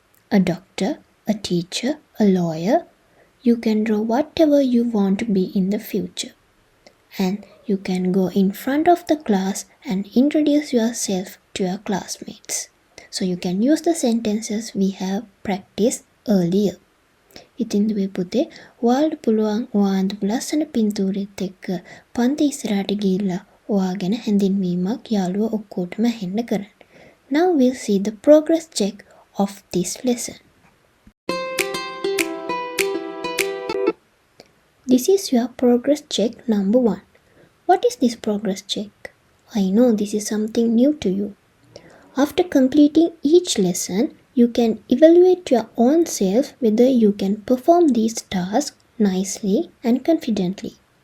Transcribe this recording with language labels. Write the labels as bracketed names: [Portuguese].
[English] A doctor, a teacher, a lawyer. You can draw whatever you want to be in the future. And you can go in front of the class and introduce yourself to your classmates. So you can use the sentences we have practiced earlier. [Sinhala] ඉතින් දුවේ පුතේ ඔයාලට පුළුවන් ඔයාඳු ලස්සන පින්තූරෙත් එක්ක පන්ති ඉස්සරහට ගිහිල්ලා ඔයා ගැන හැඳින්වීමක් යාළුවෝ ඔක්කොටම ඇහෙන්න කරන්න. [English] Now we'll see the progress check of this lesson. This is your progress check number 1. What is this progress check? I know this is something new to you. After completing each lesson, you can evaluate your own self whether you can perform these tasks nicely and confidently.